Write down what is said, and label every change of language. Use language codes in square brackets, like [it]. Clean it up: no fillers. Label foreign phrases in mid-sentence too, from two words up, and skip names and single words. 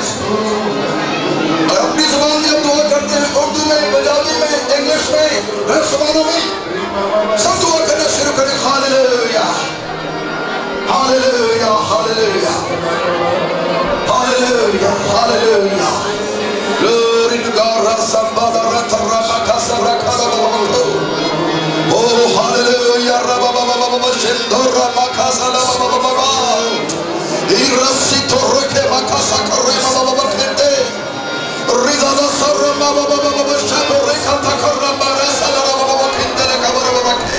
[hi] और अपनी जुबान में अब दुआ करते हैं, उर्दू में, पंजाबी में, इंग्लिश में, हर जुबानों में सब दुआ करना शुरू करें। हालेलुया, हालेलुया, हालेलुया, हालेलुया, हालेलुया। [en] Glory to God. Rasambada ratarama kasara karabababo. Oh hallelujah. Rababababa shindora makasala babababa. Irasito roke makasa karema bababa kente. Rizada sarama babababa shabore kata karama rasala bababa kente le kabara babake.